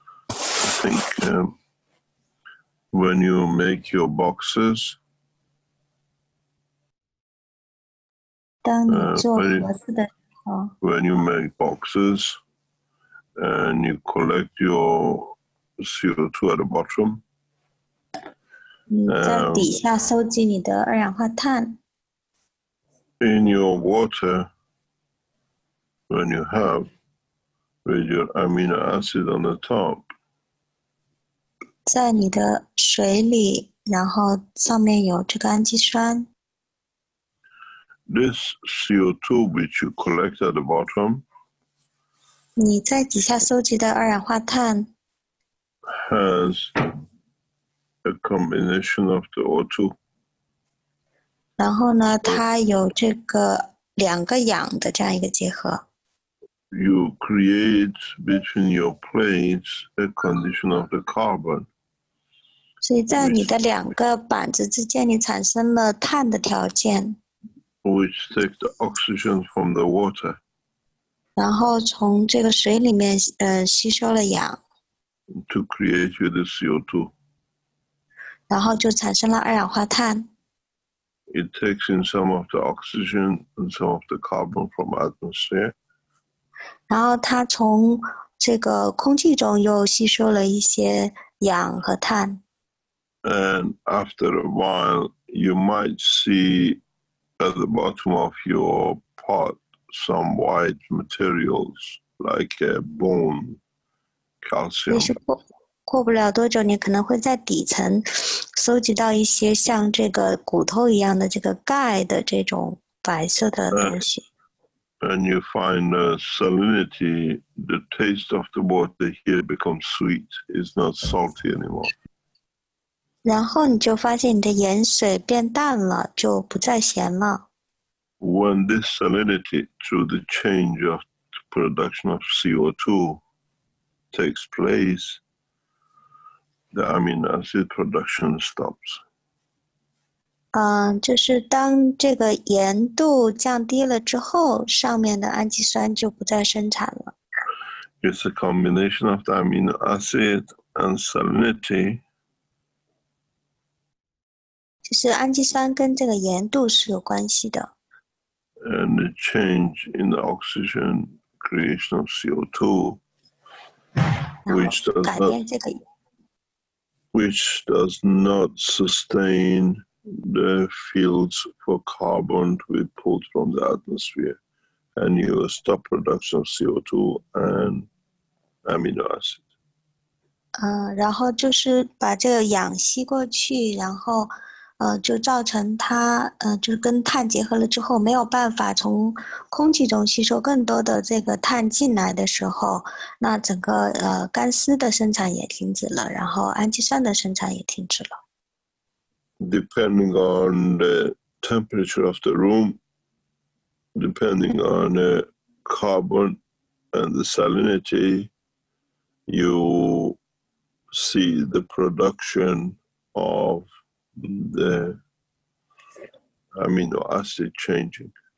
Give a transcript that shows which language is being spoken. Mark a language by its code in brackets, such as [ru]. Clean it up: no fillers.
[en] I think when you make your boxes, [zh] 当你做盒子的时候 [en] when you make boxes and you collect your CO2 at the bottom, [zh] 你在底下收集你的二氧化碳。 [en] in your water, when you have with your amino acid on the top, [zh] 在你的水里，然后上面有这个氨基酸。 [en] this CO2 which you collect at the bottom [zh] 你在底下收集的二氧化碳 [en] has a combination of the O2. [zh] 然后呢，它有这个两个氧的这样一个结合。 [en] You create between your plates a condition of the carbon. [zh] 所以在你的两个板子之间，你产生了碳的条件。 [en] Which take the oxygen from the water. [zh] 然后从这个水里面吸收了氧。 [en] To create you the CO2. [zh] 然后就产生了二氧化碳。 [en] It takes in some of the oxygen and some of the carbon from atmosphere. [zh] 然后它从这个空气中又吸收了一些氧和碳。 [en] And after a while, you might see at the bottom of your pot some white materials like a bone, [zh] 也是 [en] calcium. [zh] 过不了多久，你可能会在底层搜集到一些像这个骨头一样的这个钙的这种白色的东西。 [en] And you find salinity, the taste of the water here becomes sweet. It's not salty anymore. [zh] 然后你就发现你的盐水变淡了，就不再咸了。 [en] When this salinity, through the change of production of CO2, takes place, the amino acid production stops. [zh] 就是当这个盐度降低了之后，上面的氨基酸就不再生产了。 [en] It's a combination of the amino acid and salinity. [zh] 就是氨基酸跟这个盐度是有关系的。 [en] And the change in the oxygen creation of CO2, [zh] 然后 [en] which [zh] 改变这个。 [en] which does not sustain the fields for carbon to be pulled from the atmosphere, and you stop production of CO2 and amino acid. [zh] 然后就是把这个氧吸过去，然后就造成它就是跟碳结合了之后，没有办法从空气中吸收更多的这个碳进来的时候，那整个干丝的生产也停止了，然后氨基酸的生产也停止了。 [en] Depending on the temperature of the room, depending on the carbon and the salinity, you see the production of the amino acid changing.